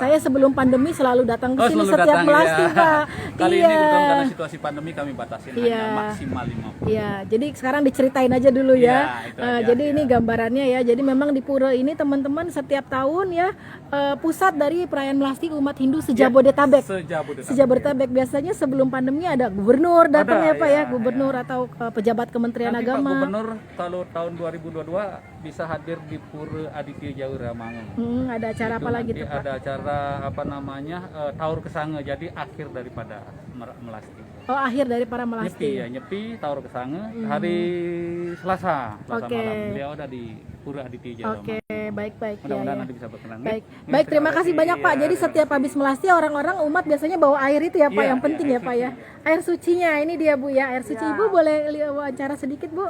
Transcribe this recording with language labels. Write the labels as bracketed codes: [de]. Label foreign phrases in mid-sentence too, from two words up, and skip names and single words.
[id] Saya sebelum pandemi selalu datang ke sini selalu setiap datang, melasti, ya. Pak. Kali Iya. ini kebetulan karena situasi pandemi kami batasin Iya. hanya maksimal 50. Iya, jadi sekarang diceritain aja dulu ya. Iya, itu aja, Jadi ya. ini gambarannya ya. Jadi memang di pura ini teman-teman setiap tahun ya pusat dari perayaan melasti umat Hindu sejabodetabek. Sejabodetabek biasanya sebelum pandemi ada gubernur datang ya Pak ya, gubernur atau pejabat Kementerian Nanti Pak Agama. Gubernur kalau tahun 2022 bisa hadir di Pura Aditya Jauh Ramangun. Ada acara Itu apa lagi nanti tuh Pak? ada acara apa namanya Taur Kesange, jadi akhir daripada melasti. Oh, akhir dari para Nyepi melasti. ya, nyepi Taur Kesange hari Selasa Oke. malam. Beliau ada di Pura Aditya Jauh Oke, Ramangun. baik-baik ya. Mudah-mudahan ya. nanti bisa berkenan. Baik, baik, terima kasih banyak Pak. Jadi setiap habis melasti orang-orang umat biasanya bawa air itu ya Pak, Iya, yang penting iya, ya Pak ya. Air sucinya ini dia Bu ya, air suci. Ibu boleh wawancara sedikit Bu?